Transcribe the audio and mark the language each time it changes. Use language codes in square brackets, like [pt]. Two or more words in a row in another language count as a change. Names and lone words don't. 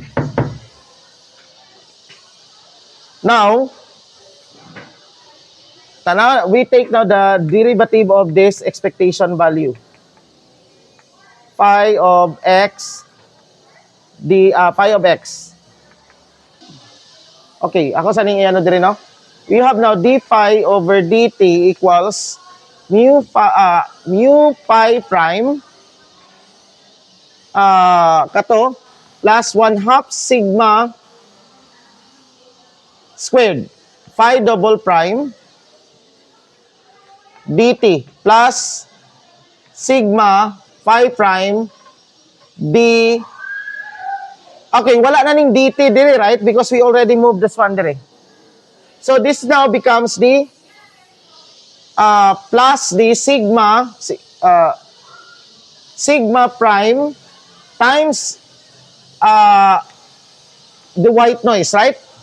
[en] Now, we take now the derivative of this expectation value. Phi of x phi of x. [ceb] Okay, ako sa ning ano dire no? [en] We have now d phi over dt equals mu pi prime kato plus 1/2 sigma squared phi double prime dt plus sigma phi prime d. [ceb] Okay, wala na ning dt dire, [en] right? Because we already moved this one dire. So this now becomes the plus the sigma prime times the white noise, right?